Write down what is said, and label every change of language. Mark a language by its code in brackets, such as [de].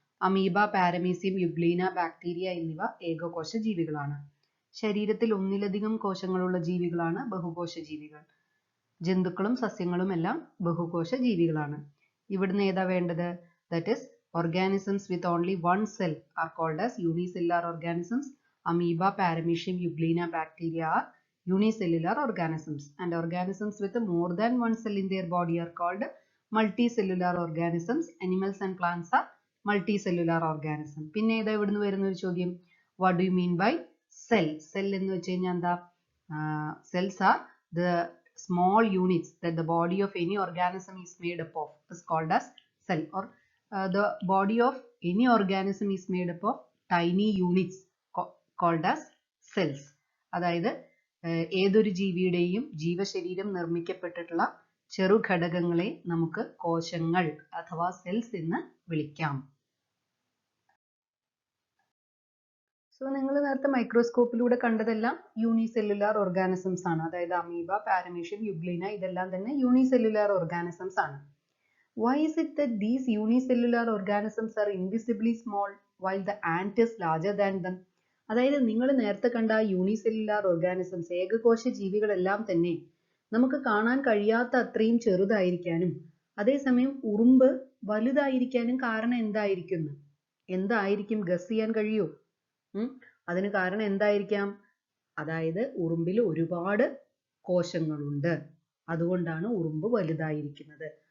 [ml] Amoeba, paramecium, euglena, bacteria എന്നിവ ഏകകോശ ജീവികളാണ്. ശരീരത്തിൽ ഒന്നിലധികം കോശങ്ങളുള്ള ജീവികളാണ് ബഹുകോശ ജീവികൾ. ജന്തുക്കളും സസ്യങ്ങളും എല്ലാം ബഹുകോശ ജീവികളാണ്. ഇവിടുന്ന് ഏതാ വേണ്ടത്? [en] That is organisms with only one cell are called as unicellular organisms. Amoeba, paramecium, euglena, bacteria are unicellular organisms, and organisms with more than one cell in their body are called multicellular organisms. Animals and plants are multicellular organisms. [ml] പിന്നെ ഏതാ ഇവിടുന്ന് വരുന്ന ഒരു ചോദ്യം? [en] What do you mean by cell? [ml] Cell എന്ന് വെച്ച് കഴിഞ്ഞാൽ എന്താ? [en] Cells are the small units that the body of any organism is made up of is called as cell, or the body of any organism is made up of tiny units called as cells. [ml] അതായത് ഏതൊരു ജീവിയുടെയും ജീവശരീരം നിർമ്മിക്കപ്പെട്ടിട്ടുള്ള ചെറുഘടകങ്ങളെ നമുക്ക് കോശങ്ങൾ അഥവാ cells എന്ന് വിളിക്കാം. So നിങ്ങൾ നേരത്തെ മൈക്രോസ്കോപ്പിലൂടെ കണ്ടതെല്ലാം unicellular organisms ആണ്. അതായത് അമീബ, പാരമീഷ്യം, യുഗ്ലീന ഇതെല്ലാം തന്നെ യൂണിസെല്ലുലാർ ഓർഗാനിസംസ് ആണ്. [en] Why is it that these unicellular organisms are invisibly small while the ant is larger than them? [ml] അതായത് നിങ്ങൾ നേരത്തെ കണ്ട യൂണിസെല്ലുലാർ ഓർഗാനിസംസ്, ഏകകോശ ജീവികളെല്ലാം തന്നെ നമുക്ക് കാണാൻ കഴിയാത്ത അത്രയും ചെറുതായിരിക്കാനും അതേസമയം ഉറുമ്പ് വലുതായിരിക്കാനും കാരണം എന്തായിരിക്കും ഗസ് ചെയ്യാൻ കഴിയോ? അതിന് കാരണം എന്തായിരിക്കാം? അതായത് ഉറുമ്പിൽ ഒരുപാട് കോശങ്ങളുണ്ട്, അതുകൊണ്ടാണ് ഉറുമ്പ് വലുതായിരിക്കുന്നത്.